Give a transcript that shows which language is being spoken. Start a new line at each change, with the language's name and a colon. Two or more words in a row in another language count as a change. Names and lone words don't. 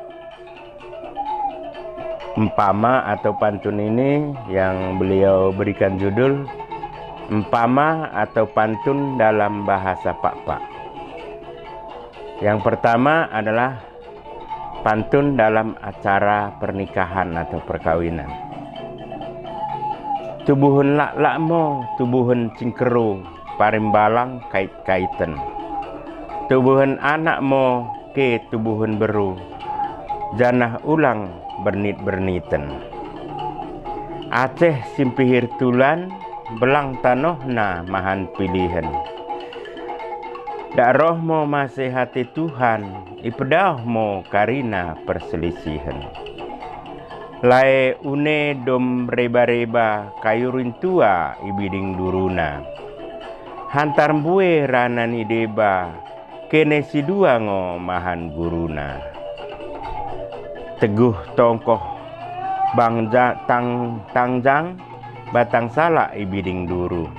Indonesian: Empama atau pantun ini yang beliau berikan judul empama atau pantun dalam bahasa Pak-Pak. Yang pertama adalah pantun dalam acara pernikahan atau perkawinan.
Batak Dairi: Tubuhun lak-lakmo, tubuhun cingkeru, parimbalang kait-kaiten. Tubuhun anakmo, ke tubuhun beru, janah ulang bernit-berniten. Aceh simpihir tulan, belang tanohna mahan pilihan. Dak roh mo masih hati Tuhan, ipedah mo karina perselisihan. Lae une dom reba-reba, kayurin tua ibiding duruna. Hantar mbue ranani deba, kene si dua ngo mahan guruna. Teguh tongkoh bangja tangjang, batang salak ibiding duru.